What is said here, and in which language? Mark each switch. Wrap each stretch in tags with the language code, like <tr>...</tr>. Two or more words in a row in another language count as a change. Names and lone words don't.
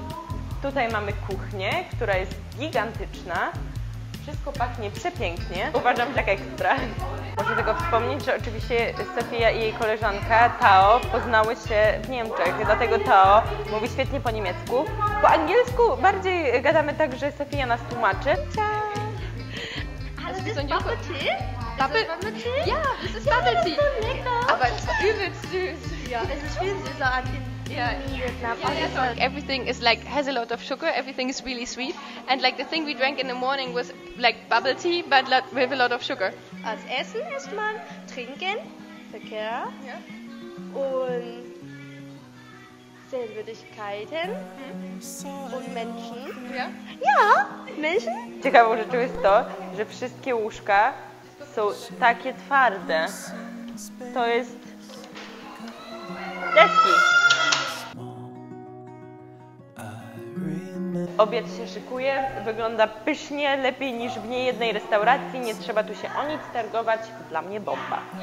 <pl>Tutaj mamy kuchnię, która jest gigantyczna. Wszystko pachnie przepięknie. Uważam, że tak ekstra. Muszę tylko wspomnieć, że oczywiście Sofia i jej koleżanka Tao poznały się w Niemczech, dlatego Tao mówi świetnie po niemiecku. Po angielsku bardziej gadamy tak, że Sofia nas tłumaczy.</pl> <de>Also wie so ein Joghurt. Bubble Tea? Ja, das ist Bubble Tea. So lecker. Aber es ist übelst süß. Ja, es ist viel süßer als in Vietnam.</de> <en>Yeah, everything is like has a lot of sugar. Everything is really sweet. And like the thing we drank in the morning was like bubble tea, but with a lot of sugar.</en> <de>Als Essen isst man Trinken, Verkehr und Sehenswürdigkeiten und Menschen. Ja? Ja, Menschen.</de> <pl>Ciekawą rzeczą jest to, że wszystkie łóżka są takie twarde. To jest deski. Obiad się szykuje, wygląda pysznie, lepiej niż w niejednej restauracji, nie trzeba tu się o nic targować, dla mnie bomba.</pl>